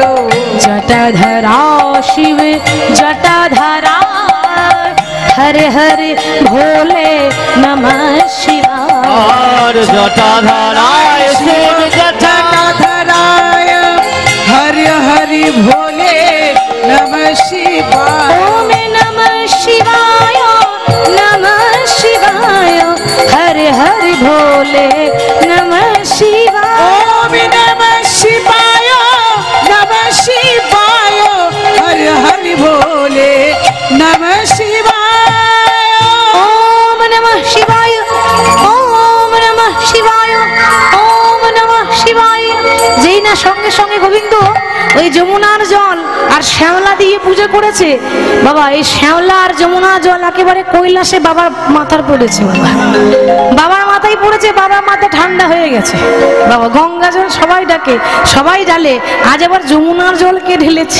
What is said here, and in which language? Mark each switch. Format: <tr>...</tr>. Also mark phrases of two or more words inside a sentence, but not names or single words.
<sa>জটাধরা শিবে জটাধরা, হরে হরে ভোলে নমঃ শিবায়। জটাধরায় শিব জটাধরায়, হরি হরি ভোলে নমঃ শিবায়। ওম নমঃ শিবায় নমঃ শিবায়, হরে হরে ভোলে নমঃ শিবায়। ওম নমঃ শিবায় নমঃ শিবায়, হরি হরি ভোলে নমঃ শিবায়। ওম নমঃ শিবায়, ওম নমঃ শিবায়, ওম নমঃ শিবায়।</sa> <bn>যেই না সঙ্গে সঙ্গে গোবিন্দ ওই যমুনার জল আর শ্যাওলা দিয়ে পুজো করেছে, বাবা এই শ্যাওলা আর যমুনা জল একেবারে কৈলাসে বাবার মাথার পড়েছে। বাবার মাথায় পড়েছে, বাবার মাথা ঠান্ডা হয়ে গেছে। বাবা গঙ্গা জল সবাই ডাকে, সবাই ঢালে, আজ আবার যমুনার জলকে ঢেলেছে।</bn>